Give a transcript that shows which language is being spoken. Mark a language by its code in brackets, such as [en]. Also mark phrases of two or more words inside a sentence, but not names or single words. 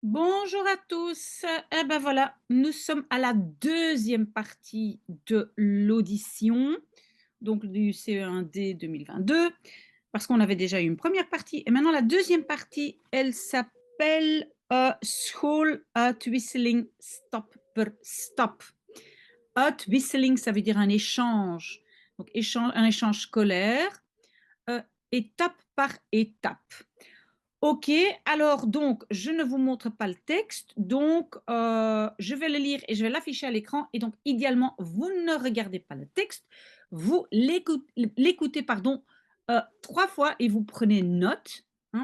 [fr] Bonjour à tous. Eh ben voilà, nous sommes à la deuxième partie de l'audition, donc du CE1D 2022, parce qu'on avait déjà eu une première partie. Et maintenant, la deuxième partie, elle s'appelle [nl] Schooluitwisseling stap per stap. [fr] Uitwisseling, ça veut dire un échange, donc un échange scolaire, étape par étape. OK, alors donc je ne vous montre pas le texte, donc je vais le lire et je vais l'afficher à l'écran et donc idéalement, vous ne regardez pas le texte, vous l'écoutez pardon, 3 fois et vous prenez note, hein.